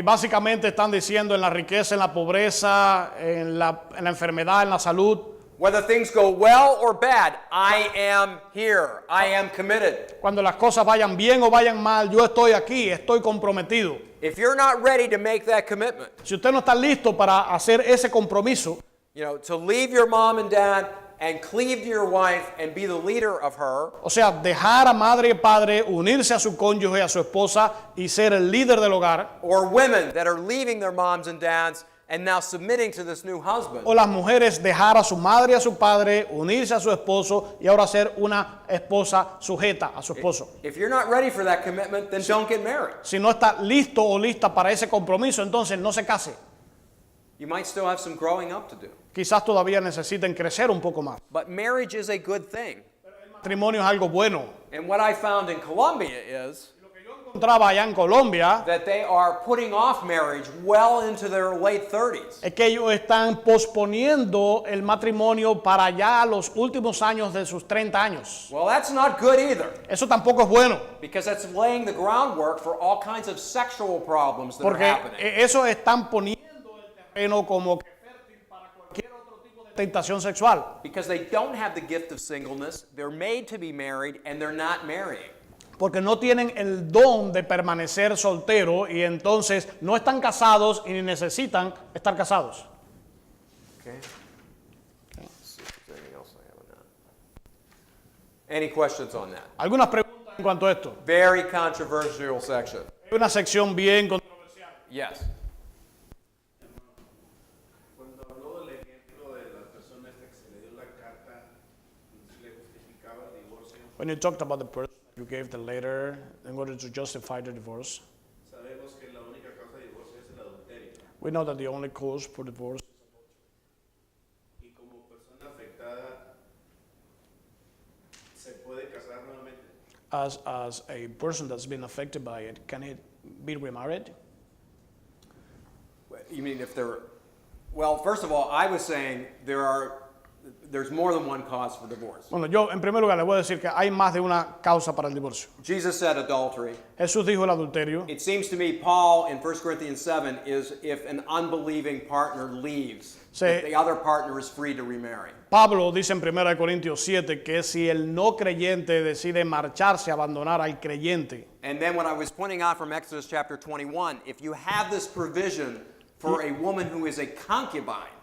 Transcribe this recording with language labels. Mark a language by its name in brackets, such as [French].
[Spanish] Y básicamente están diciendo en la riqueza, en la pobreza, en la enfermedad, en la salud. [English] Whether things go well or bad, I am here. I am committed. [Spanish] Cuando las cosas vayan bien o vayan mal, yo estoy aquí, estoy comprometido. [English] If you're not ready to make that commitment, [Spanish] Si usted no está listo para hacer ese compromiso, [English] to leave your mom and dad and cleave to your wife and be the leader of her, [Spanish] o sea, dejar a madre y padre, unirse a su cónyuge, a su esposa y ser el líder del hogar, [English] or women that are leaving their moms and dads and now submitting to this new husband. [Spanish] o las mujeres dejar a su madre y a su padre, unirse a su esposo y ahora ser una esposa sujeta a su esposo. [English] If you're not ready for that commitment, then don't get married. [Spanish] Si no está listo o lista para ese compromiso, entonces no se case. [English] You might still have some growing up to do. [Spanish] Quizás todavía necesiten crecer un poco más. [English] But marriage is a good thing. [Spanish] El matrimonio es algo bueno. [English] And what I found in Colombia is [Spanish] Encontraba allá en Colombia [English] that they are putting off marriage well into their late 30s. [Spanish] es que ellos están posponiendo el matrimonio para ya los últimos años de sus 30 años. [English] Well, that's not good either, [Spanish] Eso tampoco es bueno, [English] because that's laying the groundwork for all kinds of sexual problems that are [Spanish] porque [English] happening. [Spanish] eso están poniendo el terreno como que fértil para cualquier otro tipo de tentación sexual. [English] Because they don't have the gift of singleness, they're made to be married, and they're not marrying. [Spanish] Porque no tienen el don de permanecer soltero y entonces no están casados y ni necesitan estar casados. [English] Okay. Let's see if there's anything else I have on that. Any questions on that? [Spanish] Algunas preguntas en cuanto a esto. [English] Very controversial section. [Spanish] Es una sección bien controversial. [English] Yes. [Spanish] Cuando habló del ejemplo de la persona esta que se le dio la carta, se le justificaba el divorcio, [English] When you talked about the person you gave the letter in order to justify the divorce, [Spanish] sabemos que la única causa de divorcio es el adulterio. [English] we know that the only cause for divorce, [Spanish] Y como persona afectada, ¿se puede casar nuevamente? [English] as a person that's been affected by it, can it be remarried? You mean if they're, well, first of all, I was saying there's more than one cause for divorce. [Spanish] Bueno, yo en primer lugar le voy a decir que hay más de una causa para el divorcio. [English] Jesus said adultery. [Spanish] Jesús dijo el adulterio. [English] It seems to me Paul in 1 Corinthians 7 is if an unbelieving partner leaves, [Spanish] Sí. [English] the other partner is free to remarry. [Spanish] Pablo dice en 1 Corintios 7 que si el no creyente decide marcharse, abandonar al creyente. [English] And then what I was pointing out from Exodus chapter 21, if you have this provision for a woman who is a concubine,